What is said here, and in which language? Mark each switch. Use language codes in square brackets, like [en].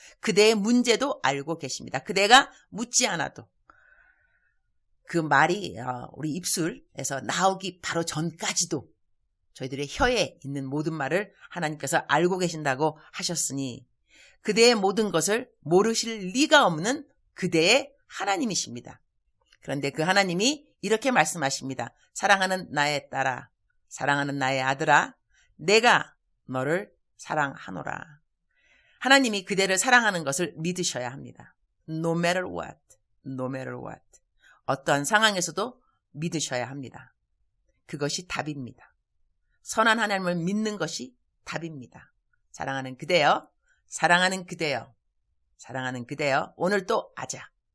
[ko] 그대의 문제도 알고 계십니다. 그대가 묻지 않아도 그 말이 우리 입술에서 나오기 바로 전까지도 저희들의 혀에 있는 모든 말을 하나님께서 알고 계신다고 하셨으니 그대의 모든 것을 모르실 리가 없는 그대의 하나님이십니다. 그런데 그 하나님이 이렇게 말씀하십니다. 사랑하는 나의 딸아, 사랑하는 나의 아들아, 내가 너를 사랑하노라. 하나님이 그대를 사랑하는 것을 믿으셔야 합니다. [en] No matter what, no matter what. [ko] 어떠한 상황에서도 믿으셔야 합니다. 그것이 답입니다. 선한 하나님을 믿는 것이 답입니다. 사랑하는 그대여, 사랑하는 그대여, 사랑하는 그대여, 오늘 또 아자.